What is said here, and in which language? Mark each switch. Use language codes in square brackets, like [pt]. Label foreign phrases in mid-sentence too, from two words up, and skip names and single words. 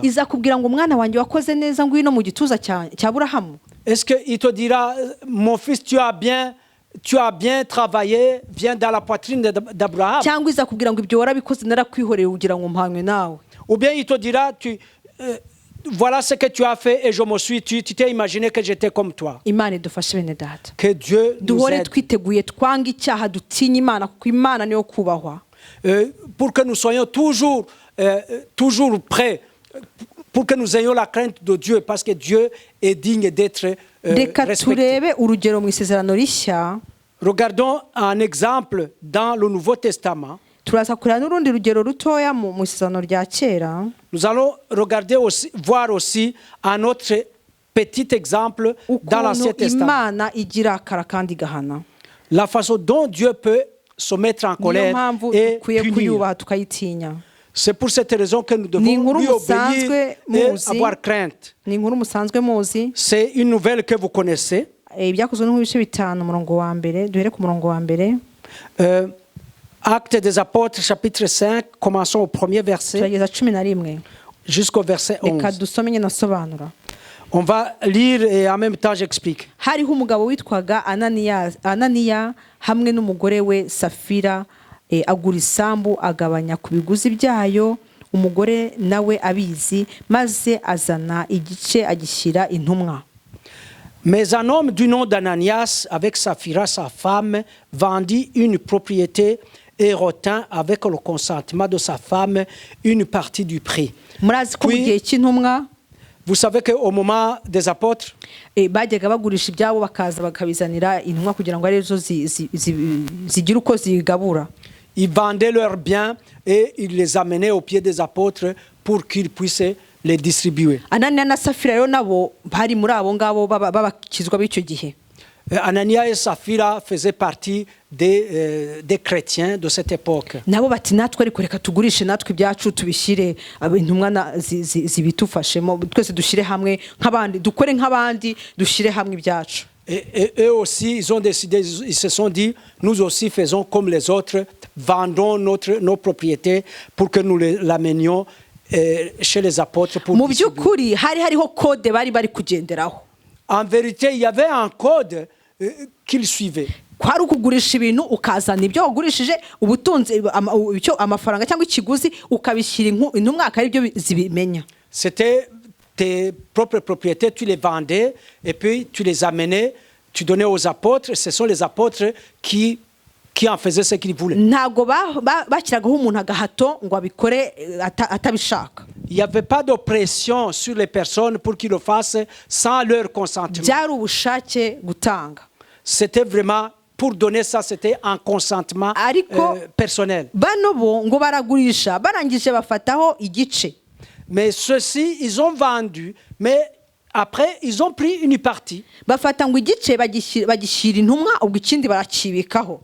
[rw] izakubwira ngo mwana wanjye wakoze neza ngwino mu gituza cya Aburahamu? [fr] Est-ce qu'il te dira, mon fils, tu as bien travaillé, viens dans la poitrine d'Abraham? [rw] cyangwa izakubwira ngo ibyo warabikoze narakwihoreye ugira ngo mpanywe nawe? [fr] Ou bien il te dira, voilà ce que tu as fait et je me suis tué, tu t'es imaginé que j'étais comme toi. [rw] Imana idufashe bene data. [fr] Que Dieu nous [rw] duhore [fr] aide. [rw] twiteguye twanga icyaha dutinya Imana kuko Imana niyo kubahwa. [fr] Pour que nous soyons toujours prêts, pour que nous ayons la crainte de Dieu, parce que Dieu est digne d'être [rw] reka [fr] respecté. [rw] turebe urugero mu Isezerano Rishya. [fr] Regardons un exemple dans le Nouveau Testament. [rw] turaza kureba n'urundi rugero rutoya mu Isezerano rya kera. [fr] Nous allons voir aussi un autre petit exemple dans l'Ancien [rw] ukuntu [fr] Testament. [rw] Imana igira akara kandi igahana. [fr] La façon dont Dieu peut se mettre en [rw] niyo [fr] colère [rw] mpamvu [fr] et [rw] dukwiye [fr] punir. [rw] kuyubaha tukayitinya. [fr] C'est pour cette raison que nous [rw] Ni [fr] devons [rw] inkuru [fr] lui obéir [rw] musanzwe [fr] et [rw] muzi. [fr] avoir crainte. [rw] ni inkuru musanzwe muzi. [fr] C'est une nouvelle que vous connaissez. [rw] Ibyakozwe no mu bice 5 umurongo wa mbere, duhere ku murongo wa mbere. [fr] Actes des Apôtres, chapitre 5, commençons au premier verset [rw] turageza 11 [fr] jusqu'au verset 11. [rw] reka dusome nyine asobanura. [fr] On va lire et en même temps j'explique. [rw] hariho umugabo witwaga Ananiya hamwe n'umugore we Safira, agura isambu agabanya ku biguzi byayo, umugore nawe abizi, maze azana igice agishyira intumwa. [fr] Mais un homme du nom d'Ananias, avec Saphira, sa femme, vendit une propriété et retint avec le consentement de sa femme une partie du prix. [rw] murazi ko mu [fr] Puis- [rw] gihe cy'intumwa [fr] Vous savez qu'au moment des apôtres, [rw] bajyaga bagurisha ibyabo bakaza bakabizanira intumwa kugira ngo arizo zigire uko zigabura. [fr] ils vendaient leurs biens et ils les amenaient aux pieds des apôtres pour qu'ils puissent les distribuer. [rw] Ananiya na Safira rero nabo bari muri abo ngabo babakizwa b'icyo gihe. [fr] Anania et Saphira faisaient partie des chrétiens de cette époque. [rw] nabo bati natwe ariko reka tugurishe natwe ibyacu tubishyire intumwa zibitufashemo twese dushyire hamwe nk'abandi dukore nk'abandi dushyire hamwe ibyacu. [fr] Et eux aussi, ils ont décidé, ils se sont dit, nous aussi faisons comme les autres, vendons nos propriétés pour que nous l'amenions chez les apôtres pour [rw] mu [fr] distribuer. [rw] by'ukuri hari hariho kode bari kugenderaho. [fr] En vérité, il y avait un code qu'ils suivaient. [rw] kwari ukugurisha ibintu ukazana ibyo wagurishije ubutunzi amafaranga cyangwa ikiguzi ukabishyira intumwa akari byo zibimenya. [fr] C'était tes propres propriétés, tu les vendais et puis tu les amenais, tu donnais aux apôtres. Ce sont les apôtres qui en faisaient ce qu'ils voulaient. [rw] ntago bashyiragaho umuntu agahato ngo abikore atabishaka. [fr] Il n'y avait pas de pression sur les personnes pour qu'ils le fassent sans leur consentement. [rw] byari ubushake gutanga. [fr] C'était vraiment, pour donner ça, c'était un consentement personnel. [rw] bano bo ngo baragurisha barangije bafataho igice. [fr] Mais ceux-ci, ils ont vendu, mais après, ils ont pris une partie. [rw] bafata ngo igice bagishyira intumwa ubwo ikindi barakibikaho.